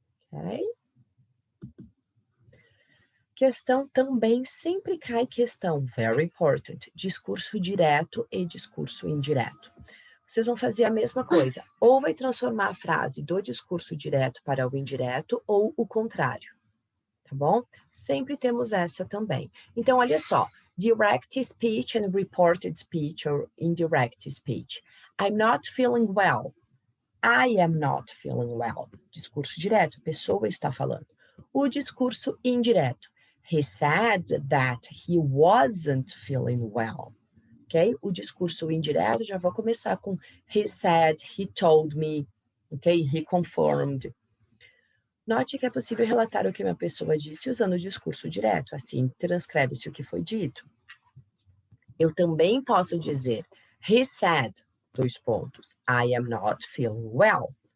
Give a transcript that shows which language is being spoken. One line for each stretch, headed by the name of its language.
Portuguese: Ok? Questão também sempre cai questão,
English: very important,
Portuguese: discurso direto e discurso indireto. Vocês vão fazer a mesma coisa, ou vai transformar a frase do discurso direto para o indireto, ou o contrário, tá bom? Sempre temos essa também.
English: Então, olha só, direct speech and reported speech or indirect speech. I'm not feeling well. I am not feeling well.
Portuguese: Discurso direto, a pessoa está falando. O discurso indireto.
English: He said that he wasn't feeling well. Ok?
Portuguese: O discurso indireto, já vou começar com
English: he said, he told me, ok? He confirmed.
Portuguese: Note que é possível relatar o que uma pessoa disse usando o discurso direto, assim transcreve-se o que foi dito. Eu também posso dizer
English: he said, I am not feeling well.